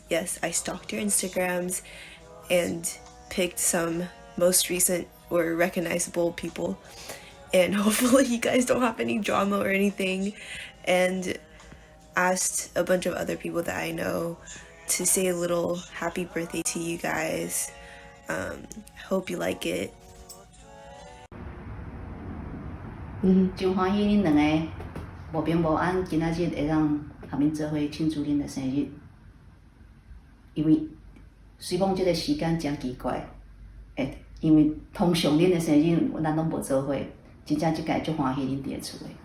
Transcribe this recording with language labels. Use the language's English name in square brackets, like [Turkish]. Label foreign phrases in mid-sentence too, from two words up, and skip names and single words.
[English] Yes, I stalked your Instagrams and picked some most recent or recognizable people. And hopefully you guys don't have any drama or anything. And asked a bunch of other people that I know to say a little happy birthday to you guys. Hope you like it. [Min Nan Chinese] 真欢喜恁两个无平无安，今仔日会当合恁做伙庆祝恁的生日。因为虽讲即个时间真奇怪，因为通常恁的生日咱拢无做伙，真正即届足欢喜恁伫个厝诶。